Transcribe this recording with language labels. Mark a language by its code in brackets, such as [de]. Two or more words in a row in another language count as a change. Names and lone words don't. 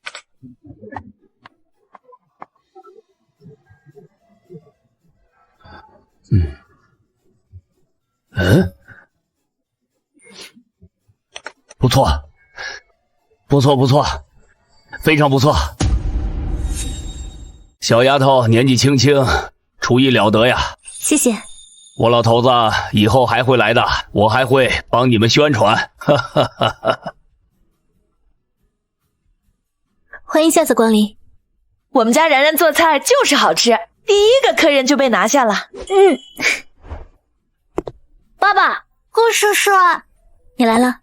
[zh] 不錯，不錯，不錯，非常不錯。小丫頭年紀輕輕，廚藝了得呀。謝謝。我老头子以後還會來的，我還會幫你們宣傳。哈哈哈哈。歡迎下次光臨。我們家然然做菜就是好吃，第一個客人就被拿下了。爸爸，顾叔叔，你来了。